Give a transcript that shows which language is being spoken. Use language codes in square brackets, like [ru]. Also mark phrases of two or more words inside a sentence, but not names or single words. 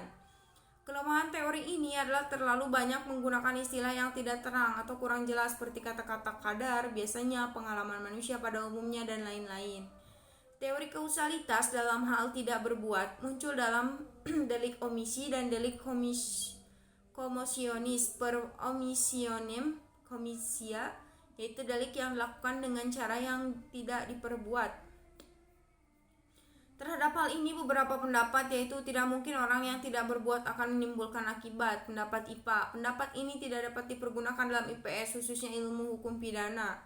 [id] Kelemahan teori ini adalah terlalu banyak menggunakan istilah yang tidak terang atau kurang jelas seperti kata-kata kadar, biasanya, pengalaman manusia pada umumnya, dan lain-lain. Teori kausalitas dalam hal tidak berbuat muncul dalam delik omisi dan delik [la] commotionis per omissionem commissia, [id] yaitu delik yang dilakukan dengan cara yang tidak diperbuat. Terhadap hal ini beberapa pendapat, yaitu tidak mungkin orang yang tidak berbuat akan menimbulkan akibat. Pendapat IPA. Pendapat ini tidak dapat dipergunakan dalam IPS, khususnya ilmu hukum pidana.